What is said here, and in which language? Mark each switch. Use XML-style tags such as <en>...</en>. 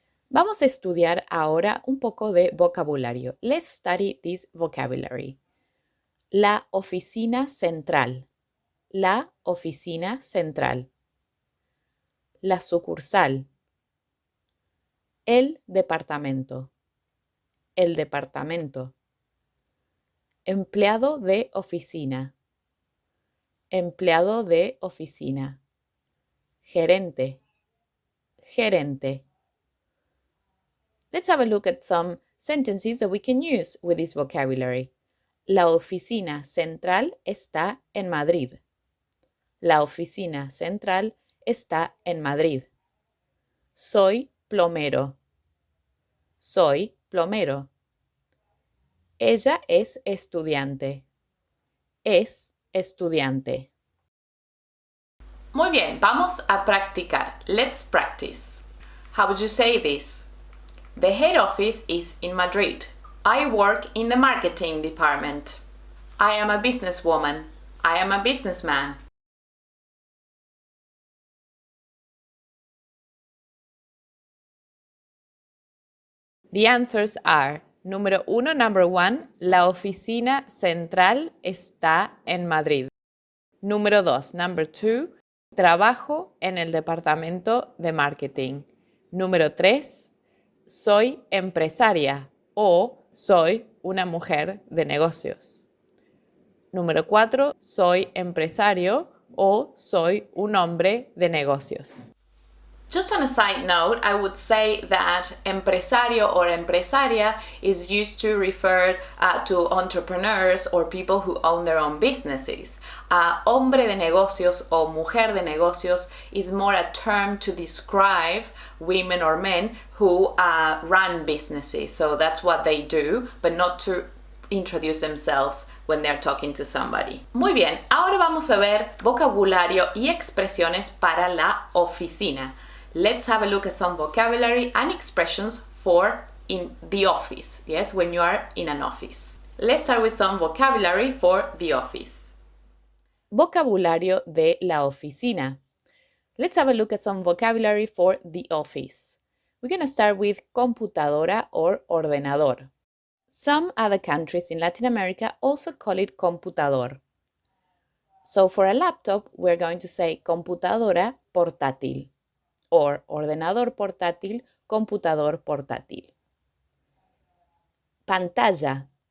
<es>Vamos a estudiar ahora un poco de vocabulario.</es> <en>Let's study this vocabulary.</en> <es>La oficina central. La oficina central. La sucursal. El departamento. El departamento. Empleado de oficina. Empleado de oficina. Gerente. Gerente.</es> <en>Let's have a look at some sentences that we can use with this vocabulary.</en> <es>La oficina central está en Madrid. La oficina central está en Madrid. Soy plomero. Soy plomero. Ella es estudiante. Es estudiante. Muy bien, vamos a practicar.</es> <en>Let's practice. How would you say this? The head office is in Madrid. I work in the marketing department. I am a businesswoman. I am a businessman. The answers are</en> <es>número 1,</es> <en>number 1,</en> <es>la oficina central está en Madrid. Número 2,</es> <en>number 2,</en> <es>trabajo en el departamento de marketing. Número 3, soy empresaria o soy una mujer de negocios. Número 4, soy empresario o soy un hombre de negocios.</es> <en>Just on a side note, I would say that empresario or empresaria is used to refer to entrepreneurs or people who own their own businesses.</en> <es>Hombre de negocios o mujer de negocios</es> <en>is more a term to describe women or men who run businesses. So that's what they do, but not to introduce themselves when they're talking to somebody.</en> <es>Muy bien, ahora vamos a ver vocabulario y expresiones para la oficina.</es> <en>Let's have a look at some vocabulary and expressions for in the office. Yes, when you are in an office. Let's start with some vocabulary for the office.</en> <es>Vocabulario de la oficina.</es> <en>Let's have a look at some vocabulary for the office. We're going to start with computadora or ordenador. Some other countries in Latin America also call it computador. So for a laptop, we're going to say computadora portátil or ordenador portátil, computador portátil. Pantalla.</en>